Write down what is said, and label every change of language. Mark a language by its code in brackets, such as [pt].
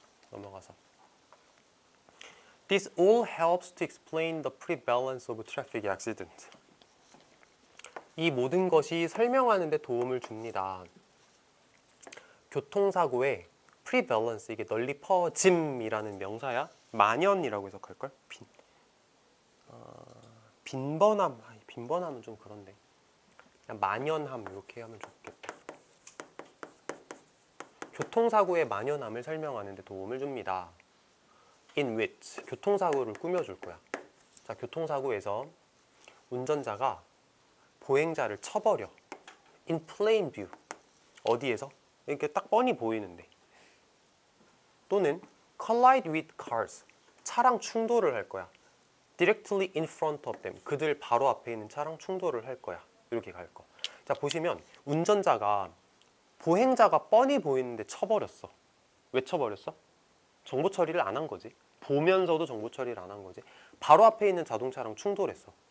[ko] 넘어가서 [en] This all helps to explain the prevalence of traffic accident. [ko] 이 모든 것이 설명하는 데 도움을 줍니다. 교통사고의 prevalence, 이게 널리 퍼짐이라는 명사야. 만연이라고 해석할걸? 빈번함. 빈번함은 좀 그런데 그냥 만연함 이렇게 하면 좋겠다. 교통사고의 만연함을 설명하는 데 도움을 줍니다. [en] In which, [ko] 교통사고를 꾸며줄 거야. 자, 교통사고에서 운전자가 보행자를 쳐버려. [en] In plain view. [ko] 어디에서? 이렇게 딱 뻔히 보이는데. 또는 [en] collide with cars. [ko] 차랑 충돌을 할 거야. [en] Directly in front of them. [ko] 그들 바로 앞에 있는 차랑 충돌을 할 거야. 이렇게 갈 거. 자, 보시면 운전자가 보행자가 뻔히 보이는데 쳐버렸어. 왜 쳐버렸어? 정보 처리를 안 한 거지. 보면서도 정보 처리를 안 한 거지. 바로 앞에 있는 자동차랑 충돌했어.